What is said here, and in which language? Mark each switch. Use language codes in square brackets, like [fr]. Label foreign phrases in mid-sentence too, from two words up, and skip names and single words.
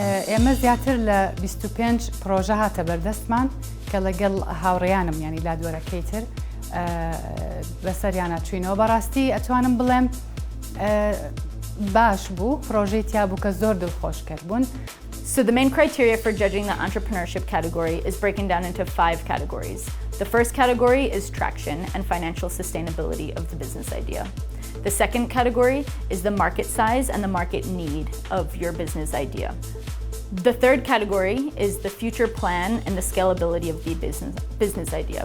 [ckb] ئێمە زیاتر لە 25 پرۆژە هاتە بەردەستمان کە لەگەڵ هاوڕێیانم ینی لادوەرەکەی تر بەسەریانە چوینەوە بەڕاستی ئەتوانم بڵێم باش بوو پرۆژەی تیا بوو کە زۆر دڵخۆش کرد بوون. [en] So the main criteria for judging the entrepreneurship category is breaking down into 5 categories. The first category is traction and financial sustainability of the business idea. The second category is the market size and the market need of your business idea. The third category is the future plan and the scalability of the business idea.